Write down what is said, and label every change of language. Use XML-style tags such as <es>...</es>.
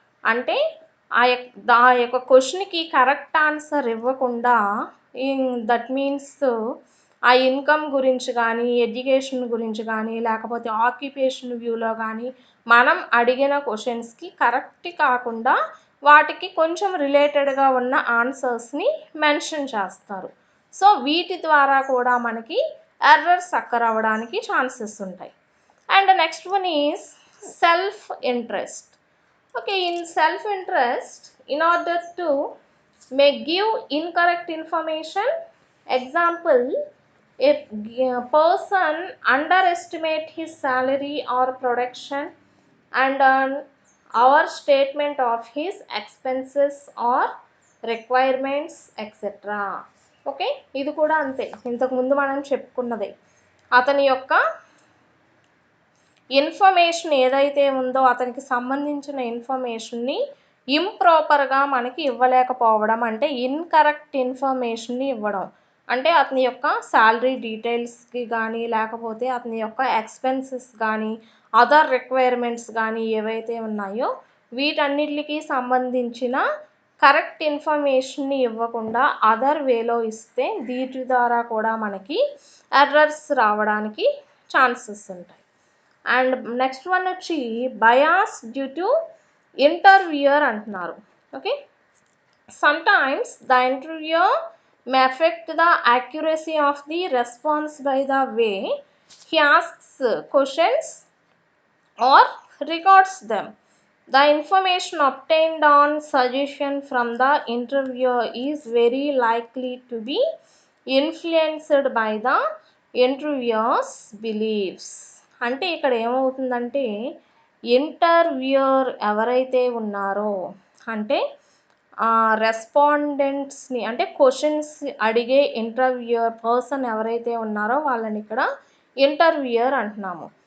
<te>అంటే ఆ యొక్క క్వశ్చన్కి కరెక్ట్ ఆన్సర్ ఇవ్వకుండా</te> <en>that means</en> <te>ఆ ఇన్కమ్ గురించి కానీ ఎడ్యుకేషన్ గురించి కానీ లేకపోతే ఆక్యుపేషన్ వ్యూలో కానీ మనం అడిగిన క్వశ్చన్స్కి కరెక్ట్ కాకుండా వాటికి కొంచెం రిలేటెడ్గా ఉన్న ఆన్సర్స్ని మెన్షన్ చేస్తారు. సో వీటి ద్వారా కూడా మనకి ఎర్రర్స్ అక్కర్ అవ్వడానికి ఛాన్సెస్ ఉంటాయి.</te> <en>And the next one is self-interest. Okay, in self-interest, in order to may give incorrect information, example, if a person underestimate his salary or production and our statement of his expenses or requirements, etc.</en> <te>Okay, ఇది కూడా అంతే, ఇంతకుముందు మనం చెప్పుకున్నదే. అతని యొక్క information ఏదైతే ఉందో అతనికి సంబంధించిన ఇన్ఫర్మేషన్ని ఇంప్రాపర్గా మనకి ఇవ్వలేకపోవడం, అంటే ఇన్కరెక్ట్ ఇన్ఫర్మేషన్ని ఇవ్వడం. అంటే అతని యొక్క శాలరీ డీటెయిల్స్కి కానీ, లేకపోతే అతని యొక్క ఎక్స్పెన్సెస్ కానీ, అదర్ రిక్వైర్మెంట్స్ కానీ ఏవైతే ఉన్నాయో వీటన్నిటికి సంబంధించిన కరెక్ట్ ఇన్ఫర్మేషన్ని ఇవ్వకుండా అదర్ వేలో ఇస్తే వీటి ద్వారా కూడా మనకి ఎర్రర్స్ రావడానికి ఛాన్సెస్ ఉంటాయి.</te> <en>And next one వచ్చి bias due to interviewer అంటున్నారు. Okay, sometimes the interviewer may affect the accuracy of the response by the way he asks questions or records them. The information obtained on suggestion from the interviewer is very likely to be influenced by the interviewer's beliefs.</en> <te>అంటే ఇక్కడ ఏమవుతుందంటే interviewer ఎవరైతే ఉన్నారో, అంటే రెస్పాండెంట్స్ని అంటే questions అడిగే interviewer person ఎవరైతే ఉన్నారో వాళ్ళని ఇక్కడ ఇంటర్వ్యూయర్ అంటున్నాము.</te>